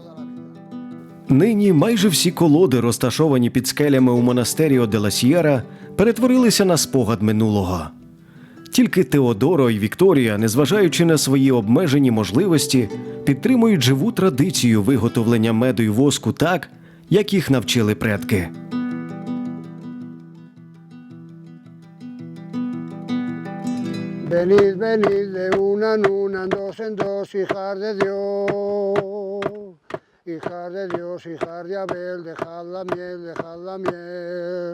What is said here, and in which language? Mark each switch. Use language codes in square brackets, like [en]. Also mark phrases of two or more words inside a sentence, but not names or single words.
[uk] Нині майже всі колоди, розташовані під скелями у монастирі де ла Сьєра, перетворилися на спогад минулого. Тільки Теодоро і Вікторія, незважаючи на свої обмежені можливості, підтримують живу традицію виготовлення меду й воску так, як їх навчили предки. [es] Venid, venid de una en una, en dos, hijas de Dios. Hijas de Dios, hijas de Abel, dejad la miel, dejad la miel.